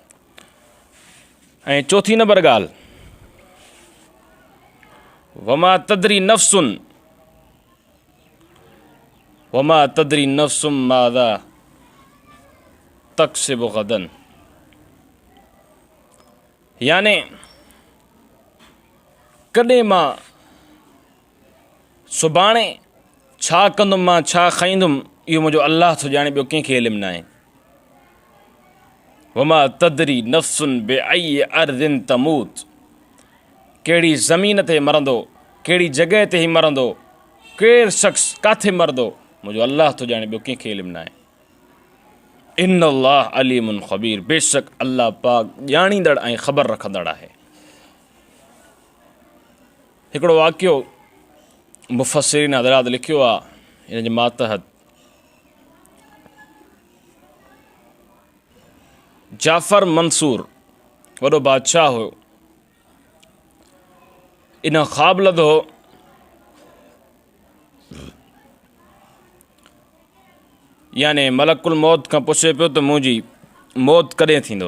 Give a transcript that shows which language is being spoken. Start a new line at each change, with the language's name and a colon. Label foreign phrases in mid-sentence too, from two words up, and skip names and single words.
Sindhi: ऐं चौथी नंबर ॻाल्हि,
Arabic: وما تدري نفس ماذا تكسب غدا,
Sindhi: याने कॾहिं मां सुभाणे छा कंदुमि, मां छा खाईंदुमि, इहो मुंहिंजो अलाह थो ॼाणे, ॿियो कंहिंखे इल्मु न आहे।
Arabic: وما تدري نفس بأي أرض تموت,
Sindhi: कहिड़ी ज़मीन ते मरंदो, कहिड़ी जॻह ते ई मरंदो, केरु शख़्स किथे मरंदो, मुंहिंजो अलाह थो ॼाणे, ॿियो कंहिंखे इल्मु न आहे।
Arabic: إن الله عليم خبير,
Sindhi: बेशक अलाह पाक ॼाणींदड़ ऐं ख़बर रखंदड़ आहे। हिकिड़ो वाक़ियो मुफ़स्सिरीन हज़रात लिखियो आहे, हिन जे मातहत जाफ़र मंसूर वॾो बादशाह हुयो, इन ख़्वाब लधो याने मलकुल मौत खां पुछे पियो त मुंहिंजी मौत कॾहिं थींदो।